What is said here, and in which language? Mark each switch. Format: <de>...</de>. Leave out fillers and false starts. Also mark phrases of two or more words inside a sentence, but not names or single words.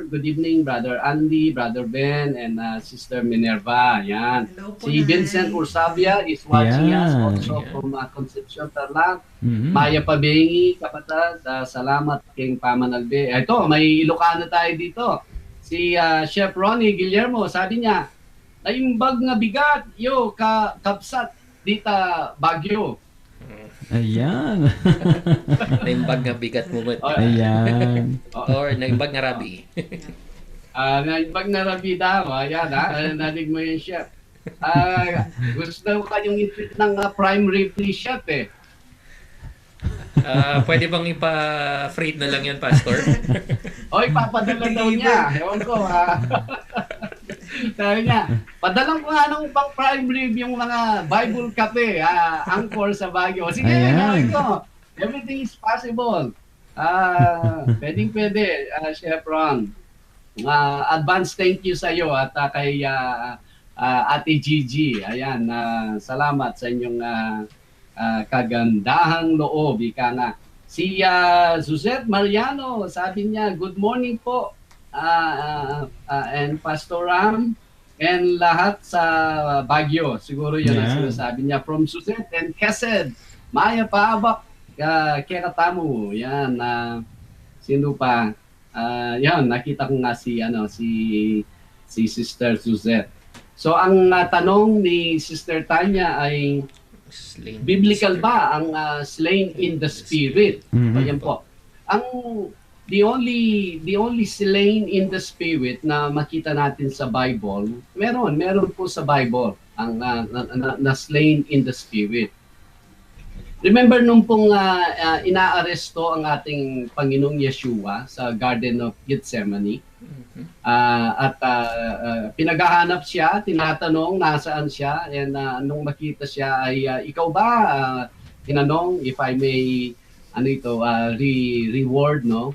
<en>Good evening, Brother Andy, Brother Ben, and Sister Minerva.</en> <tl>Yan. Hello po, Si Nay.</tl> <en>Vincent Ursabia is watching us</en> <tl>Yan.</tl> <en>also from Concepcion, Tarlac. Mhm.</en> <tl>Maya Pabengi, kapatid, salamat kay Pamanalbe. Ito, may Ilocano tayo dito. Si Chef Ronnie Guillermo, sabi niya,</tl> <ilo>naimbag nga bigat, kapsat, dita Baguio.</ilo> <tl>Ayan.</tl> <ilo>Naimbag nga bigat</ilo> <tl>mo ba? Ayan.</tl> <ilo>Or naimbag nga rabi. Naimbag na rabida mo,</ilo> <tl>ayan nadig mo yung chef. Gusto ko kayong i-treat ng</tl> <en>prime rib</en> <tl>ni chef eh. Pwede bang ipa-freight na lang yun, Pastor? Oy, papadala daw niya. Ewan ko Sabi niya, padalang ko nga ng pang</tl> <en>prime rib</en> <tl>yung mga Bible Cafe, Angkor sa Baguio. Sige, Ayan. gawin ko.</tl> <en>Everything is possible.</en> <tl>Pwede, Chef Ron.</tl> <en>Advance thank you</en> <tl>sa iyo at kay Ate Gigi. Ayan, salamat sa inyong kagandahang loob. Ika nga. Si Suzette Mariano, sabi niya,</tl> <en>good morning</en> <tl>po.</tl> <en>And Pastor Ram and</en> <tl>lahat sa Baguio. Siguro yun ang</tl> <en>Yeah.</en> <tl>sinasabi niya. From Suzette and Kesed, Maya Paabak, Keratamu. Yan, sino pa? Yan, nakita ko nga si Sister Suzette. So ang tanong ni Sister Tanya ay,</tl> <en>Slain.</en> <tl>biblical ba ang</tl> <en>slain in the spirit? Mhm.</en> <tl>Ayan po. Ang</tl> <en>the only slain in the spirit</en> <tl>na makita natin sa Bible, meron po sa Bible ang na</tl> <en>slain in the spirit.</en> <tl>Remember nung pong inaaresto ang ating Panginoong Yeshua sa Garden of Gethsemane, at pinaghahanap siya, tinatanong nasaan siya, and nung makita siya ay ikaw ba, tinanong</tl> <en>if I may reward,</en> <tl>no?</tl>